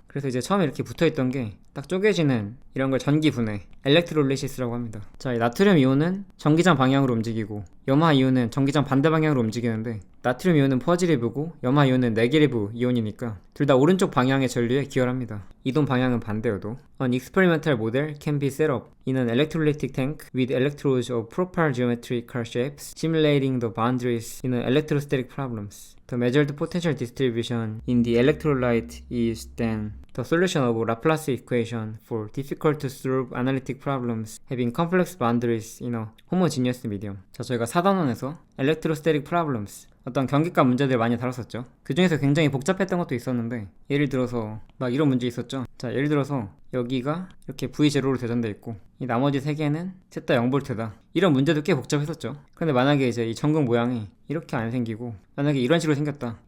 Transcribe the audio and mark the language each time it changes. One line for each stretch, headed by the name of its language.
Korean: 그래서 이제 처음에 이렇게 붙어있던 게 딱 쪼개지는 이런 걸 전기 분해, 엘렉트롤리시스라고 합니다. 자, 이 나트륨 이온은 전기장 방향으로 움직이고 염화 이온은 전기장 반대 방향으로 움직이는데 나트륨 이온은 포지티브고 염화 이온은 네게티브 이온이니까 둘 다 오른쪽 방향의 전류에 기여합니다. 이동 방향은 반대여도.
English: An experimental model can be set up in an electrolytic tank with electrodes of proper geometrical shapes, simulating the boundaries in electrostatic problems. The measured potential distribution in the electrolyte is then the solution of a Laplace equation for difficult to solve analytic problems having complex boundaries in a homogeneous medium.
Korean: 자, 저희가 4단원에서
English: electrostatic problems,
Korean: 어떤 경기과 문제들 많이 다뤘었죠. 그 중에서 굉장히 복잡했던 것도 있었는데 예를 들어서 막 이런 문제 있었죠. 자, 예를 들어서 여기가 이렇게 V0로 대전되어 있고 이 나머지 세 개는 셋 다 0V다. 이런 문제도 꽤 복잡했었죠. 근데 만약에 이제 이 전극 모양이 이렇게 안 생기고 만약에 이런 식으로 생겼다.